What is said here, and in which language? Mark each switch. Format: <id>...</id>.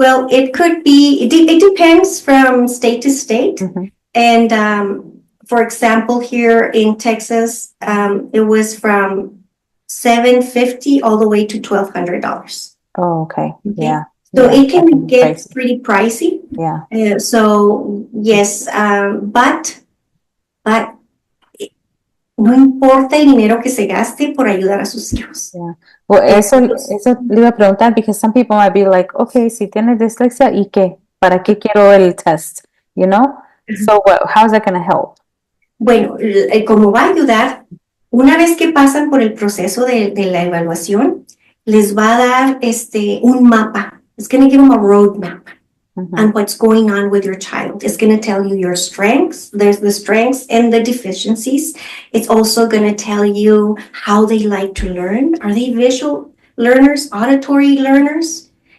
<en>Well, it could be, it depends from state to state. And for example, here in Texas, it was from $750 all the way to $1,200. Oh, okay. Yeah. So it can get pretty pricey. Yeah. So yes, but</en> <es>no importa el dinero que se gaste por ayudar a sus hijos.</es> <en>Yeah. Well,</en> <es>eso le iba a preguntar</es> <en>because some people might be like, okay,</en> <es>si tienes dislexia, ¿y qué? ¿Para qué quiero el test?</es> <en>So how's that going to help?</en> <es>Bueno, como va a ayudar, una vez que pasan por el proceso de la evaluación, les va a dar un mapa.</es> <en>It's going to give them a roadmap. And what's going on with your child. It's going to tell you your strengths. There's the strengths and the deficiencies. It's also going to tell you how they like to learn. Are they visual learners, auditory learners?</en>